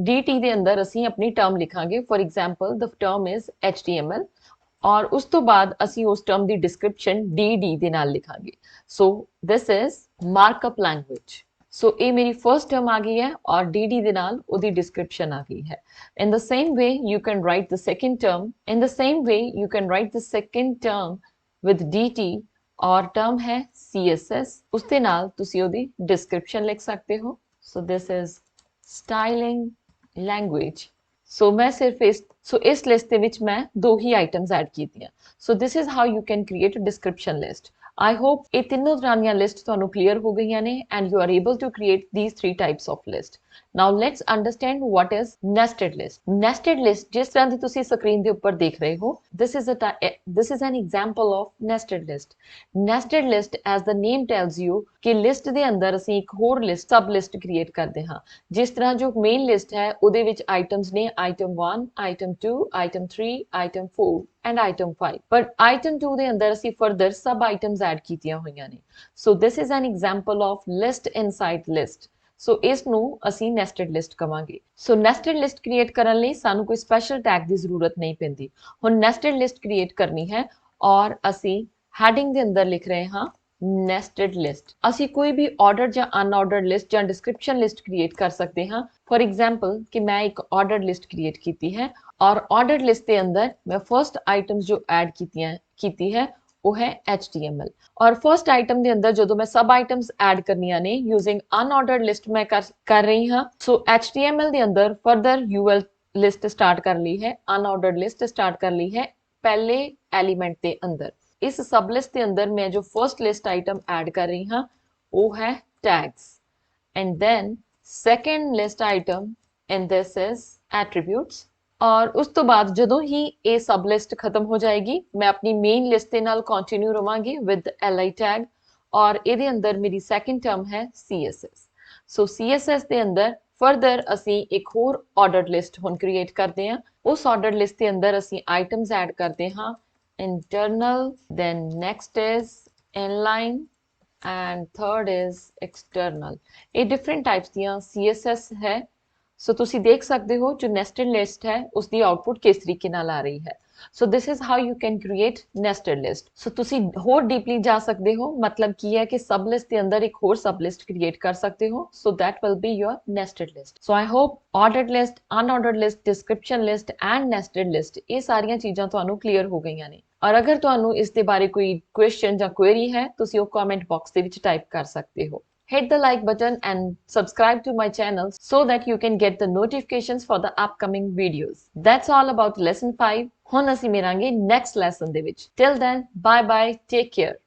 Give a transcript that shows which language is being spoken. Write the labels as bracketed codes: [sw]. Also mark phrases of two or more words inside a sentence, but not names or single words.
[pa] DT ਦੇ ਅੰਦਰ ਅਸੀਂ ਆਪਣੀ ਟਰਮ ਲਿਖਾਂਗੇ। [en] for example the term is HTML [pa] ਔਰ ਉਸ ਤੋਂ ਬਾਅਦ ਅਸੀਂ ਉਸ ਟਰਮ ਦੀ ਡਿਸਕ੍ਰਿਪਸ਼ਨ DD ਦੇ ਨਾਲ ਲਿਖਾਂਗੇ। [en] so this is markup language. [pa] ਸੋ ਇਹ ਮੇਰੀ [en] first term [pa] ਆ ਗਈ ਹੈ ਔਰ DD ਦੇ ਨਾਲ ਉਹਦੀ ਡਿਸਕ੍ਰਿਪਸ਼ਨ ਆ ਗਈ ਹੈ। [en] In the same way you can write the second term। In the same way you can write the second term with DT [pa] ਔਰ ਟਰਮ ਹੈ CSS, ਉਸ ਦੇ ਨਾਲ ਤੁਸੀਂ ਉਹਦੀ ਡਿਸਕ੍ਰਿਪਸ਼ਨ ਲਿਖ ਸਕਦੇ ਹੋ। [en] so this is styling language. [pa] ਸੋ ਮੈਂ ਸਿਰਫ ਇਸ ਲਿਸਟ ਦੇ ਵਿੱਚ ਮੈਂ ਦੋ ਹੀ [en] items add [pa] ਕੀਤੀਆਂ। [en] so this is how you can create a description list. I hope [pa] ਇਹ ਤਿੰਨੋਂ ਤਰ੍ਹਾਂ ਦੀਆਂ ਲਿਸਟ ਤੁਹਾਨੂੰ ਕਲੀਅਰ ਹੋ ਗਈਆਂ ਨੇ [en] and you are able to create these three types of list। Now let's understand what is nested list। Nested list [pa] ਜਿਸ ਤਰ੍ਹਾਂ ਦੀ ਤੁਸੀਂ ਸਕਰੀਨ ਦੇ ਉੱਪਰ ਦੇਖ ਰਹੇ ਹੋ, [en] this is an example of nested list। Nested list as the name tells you [pa] ਕਿ ਲਿਸਟ ਦੇ ਅੰਦਰ ਅਸੀਂ ਇੱਕ ਹੋਰ ਲਿਸਟ [en] sub list [pa] ਕ੍ਰੀਏਟ ਕਰਦੇ ਹਾਂ। ਜਿਸ ਤਰ੍ਹਾਂ ਜੋ [en] main list [pa] ਹੈ ਉਹਦੇ ਵਿੱਚ ਆਈਟਮਸ ਨੇ [en] item 1, item 2, item 3, item 4 and item 5। [pa] but item 2 ਦੇ ਅੰਦਰ ਅਸੀਂ [en] further sub items [pa] ਐਡ ਕੀਤੀਆਂ ਹੋਈਆਂ ਨੇ। [en] so this is an example of list inside list। [pa] ਸੋ ਇਸ ਨੂੰ ਅਸੀਂ [en] nested list [pa] ਕਵਾਂਗੇ। ਸੋ [en] nested list [pa] ਕ੍ਰੀਏਟ ਕਰਨ ਲਈ ਸਾਨੂੰ ਕੋਈ [en] special tag [pa] ਦੀ ਜ਼ਰੂਰਤ ਨਹੀਂ ਪੈਂਦੀ। ਹੁਣ [en] nested list [pa] ਕ੍ਰੀਏਟ ਕਰਨੀ ਹੈ ਔਰ ਅਸੀਂ ਹੈਡਿੰਗ ਦੇ ਅੰਦਰ ਲਿਖ ਰਹੇ ਹਾਂ [en] nested list। [pa] ਅਸੀਂ ਕੋਈ ਵੀ ਆਰਡਰਡ ਜਾਂ [en] unordered list [pa] ਜਾਂ [en] description list create [pa] ਕਰ ਸਕਦੇ ਹਾਂ। [en] for example [pa] ਕਿ ਮੈਂ ਇੱਕ [en] ordered list create [pa] ਕੀਤੀ ਹੈ ਔਰ [en] ordered list [pa] ਦੇ ਅੰਦਰ ਮੈਂ [en] first items [pa] ਜੋ ਐਡ ਕੀਤੀ ਹੈ ਉਹ ਹੈ HTML। ਔਰ [en] first item [pa] ਦੇ ਅੰਦਰ ਜਦੋਂ ਮੈਂ [en] sub items add [pa] ਕਰਨੀਆਂ ਨੇ [en] using unordered list [pa] ਮੈਂ ਕਰ ਰਹੀ ਹਾਂ। ਸੋ HTML ਦੇ ਅੰਦਰ ਫਰਦਰ [en] UL list start [pa] ਕਰ ਲਈ ਹੈ, [en] unordered list start [pa] ਕਰ ਲਈ ਹੈ ਪਹਿਲੇ ਐਲੀਮੈਂਟ ਦੇ ਅੰਦਰ। ਇਸ [en] sub list [pa] ਦੇ ਅੰਦਰ ਮੈਂ ਜੋ [en] first list item add [pa] ਕਰ ਰਹੀ ਹਾਂ ਉਹ ਹੈ [en] tags, and then second list item in this is attributes। [pa] ਔਰ ਉਸ ਤੋਂ ਬਾਅਦ ਜਦੋਂ ਹੀ ਇਹ [en] sub list [pa] ਖਤਮ ਹੋ ਜਾਏਗੀ ਮੈਂ ਆਪਣੀ [en] main list [pa] ਦੇ ਨਾਲ ਕੰਟੀਨਿਊ ਰਵਾਂਗੀ [en] with li tag, [pa] ਔਰ ਇਹਦੇ ਅੰਦਰ ਮੇਰੀ [en] second term [pa] ਹੈ css। ਸੋ css ਦੇ ਅੰਦਰ ਫਰਦਰ ਅਸੀਂ ਇੱਕ ਹੋਰ [en] ordered list [pa] ਹੁਣ ਕ੍ਰੀਏਟ ਕਰਦੇ ਹਾਂ। ਉਸ [en] ordered list [pa] ਦੇ ਅੰਦਰ ਅਸੀਂ [en] items add [pa] ਕਰਦੇ ਹਾਂ [en] internal, then next is inline and third is external। [pa] ਇਹ [en] different types [pa] ਦੀਆਂ css ਹੈ। ਸੋ ਤੁਸੀਂ ਦੇਖ ਸਕਦੇ ਹੋ ਜੋ [en] nested list [pa] ਹੈ ਉਸਦੀ ਆਉਟਪੁੱਟ ਕਿਸ ਤਰੀਕੇ ਨਾਲ ਆ ਰਹੀ ਹੈ। [en] ਸੋ this is how you can create nested list। [pa] ਸੋ ਤੁਸੀਂ ਹੋਰ ਡੀਪਲੀ ਜਾ ਸਕਦੇ ਹੋ, ਮਤਲਬ ਕੀ ਹੈ ਕਿ [en] sub list [pa] ਦੇ ਅੰਦਰ ਇੱਕ ਹੋਰ [en] sub list [pa] ਕ੍ਰੀਏਟ ਕਰ ਸਕਦੇ ਹੋ। [en] ਸੋ that will be your nested list। ਸੋ I hope ordered list, unordered list, description list and nested list [pa] ਇਹ ਸਾਰੀਆਂ ਚੀਜ਼ਾਂ ਤੁਹਾਨੂੰ ਕਲੀਅਰ ਹੋ ਗਈਆਂ ਨੇ। ਔਰ ਅਗਰ ਤੁਹਾਨੂੰ ਇਸ ਦੇ ਬਾਰੇ ਕੋਈ ਕੁਐਸਚਨ ਜਾਂ ਕੁਐਰੀ ਹੈ ਤੁਸੀਂ ਉਹ [en] comment box [pa] ਦੇ ਵਿੱਚ ਟਾਈਪ ਕਰ ਸਕਦੇ ਹੋ। [en] Hit the like button and subscribe to my channel so that you can get the notifications for the upcoming videos। That's all about lesson 5। [pa] ਹੁਣ ਅਸੀਂ ਮਿਲਾਂਗੇ [en] next lesson [pa] ਦੇ ਵਿੱਚ। [en] Till then, bye bye, take care।